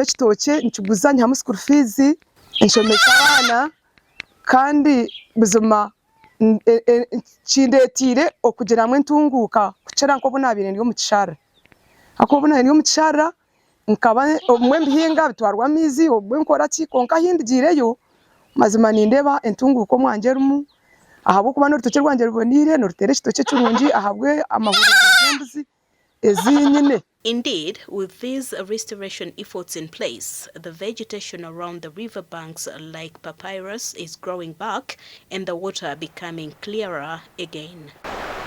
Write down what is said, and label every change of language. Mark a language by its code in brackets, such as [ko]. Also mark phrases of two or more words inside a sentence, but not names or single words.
[nyn] ekitookye nkiguza nyihamu [en] school fees [nyn] nshomesa abaana kandi buzima kindetire okugiramu entunguuka kukira nk'obu naabire ndi omu kishara akobu naabire omu kishara nkaba obumwe mbihinga bitwarwa amizi obumwe nkora ki konka hindigireyo mazima nindeeba entunguuka omwanje erimu ahabw'okuba n'orutookye rwanje ruboniire norutera ekitookye kirungi ahabwe amahurunguru g'embuzi ezinyine. [en] Indeed, with these restoration efforts in place, the vegetation around the riverbanks like papyrus is growing back and the water becoming clearer again.